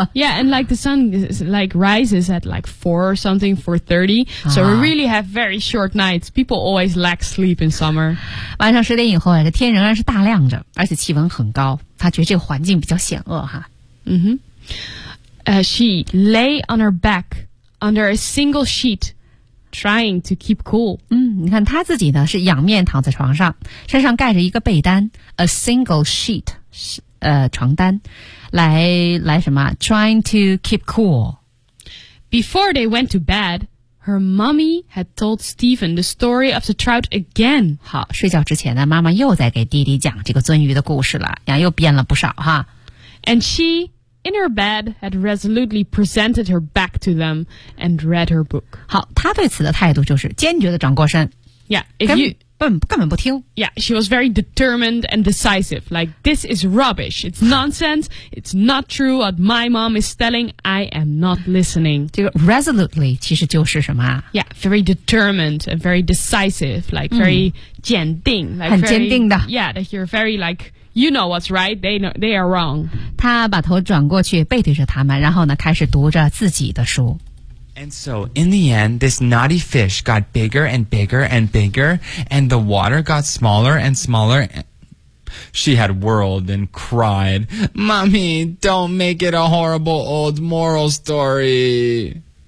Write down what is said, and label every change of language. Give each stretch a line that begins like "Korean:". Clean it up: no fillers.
English: Yeah, and like the sun is, like rises at like 4 or something, 4:30.、啊、 so we really have very short nights. People always lack sleep in summer.
Chinese: 晚上十点以后啊，这天仍然是大亮着，而且气温很高。他觉得这个环境比较险恶哈。
English: Mm-hmm. She lay on her back under a single sheet. Trying to keep cool.
Chinese: 嗯，你看他自己呢是仰面躺在床上，身上盖着一个被单 ，
English: a single sheet，
Chinese: 床单，来什么 ？
English: Trying to keep cool. Before they went to bed, her mommy had told Stephen the story of the trout again.
Chinese: 好，睡觉之前呢，妈妈又在给弟弟讲这个鳟鱼的故事了，然后又编了不少哈。
English: And she. In her bed, had resolutely presented her back to them and read her book.
Chinese: 好，她对此的态度就是坚决地转过身。
English: Yeah, if you
Chinese: 根本不听。
English: Yeah, she was very determined and decisive. Like, this is rubbish. It's nonsense. It's not true what my mom is telling. I am not listening.
Chinese: 这个 resolutely 其实就是什么啊？
English: Yeah, very determined and very decisive. Like, very
Chinese: 坚定。
English: Like,
Chinese: 很坚定的。
English: Very, yeah, that you're very like... You know what's right. They know they are wrong.
Chinese: 他把头转过去，背对着他们，然后呢，开始读着自己的书。
English: And so, in the end, this naughty fish got bigger and bigger and bigger, and the water got smaller and smaller. She had whirled and cried, "Mommy, don't make it a horrible old moral story."